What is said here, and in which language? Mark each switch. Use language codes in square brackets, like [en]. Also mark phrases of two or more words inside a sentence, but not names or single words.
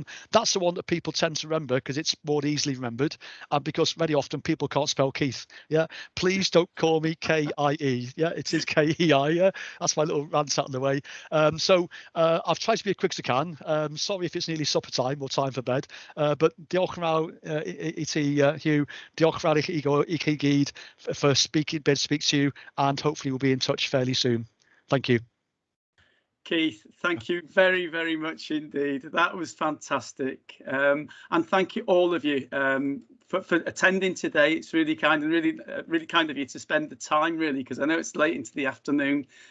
[en] That's the one that people tend to remember because it's more easily remembered, and because very often people can't spell Keith. Please don't call me K-I-E. It is K-E-I. That's my little rant out of the way. So I've tried to be as quick as I can. Sorry if it's nearly supper time or time for bed, but [cy] diolch yn fawr i ti, [en] Hugh. [cy] Diolch yn fawr i chi gyd [en] for being to speak to you, and hopefully we'll be in touch fairly soon. Thank you. Keith, thank you very, very much indeed. That was fantastic. And thank you, all of you, for attending today. It's really kind, and really kind of you to spend the time, really, because I know it's late into the afternoon.